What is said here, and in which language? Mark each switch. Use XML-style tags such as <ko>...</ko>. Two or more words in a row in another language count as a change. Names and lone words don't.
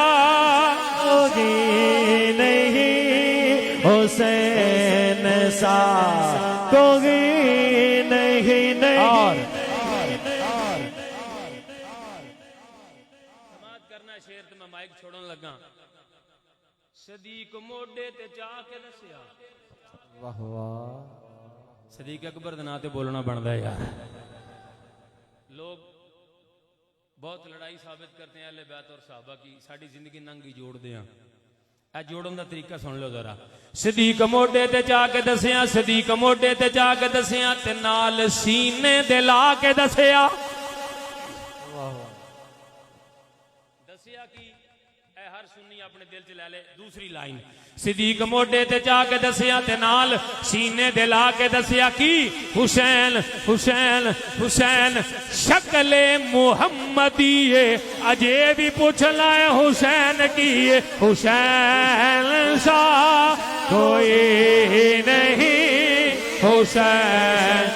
<ur>کوئی نہیں، حسین سا کوئی نہیں، نہیں۔</ur> <pa>سماعت کرنا شیر تے میں مائک چھوڑن لگا۔ صدیق موڈے تے جا کے دسیا، واہ واہ صدیق اکبر دے نام تے بولنا بندا ہے یار۔</pa> <ur>لوگ بہت لڑائی ثابت کرتے ہیں اہل بیت اور صحابہ کی، ساری زندگی ننگی جوڑ دے ہیں۔</ur> <pa>اے جوڑن دا طریقہ سن لو ذرا۔ صدیق موڈے تے جا کے دسیا، صدیق موڈے تے جا کے دسیا، تے نال سینے دے لا کے دسیا۔ دسیا کی اے ہر سنی اپنے دل چ لے لے دوسری لائن۔ صدیق موڈے تے جا کے دسیا، تے نال سینے دے لا کے دسیا کی حسین حسین حسین شکل محمدی اجے بھی پوچھ لائے حسین کی،</pa> <ur>حسین سا کوئی نہیں،</ur> <pa>حسین</pa>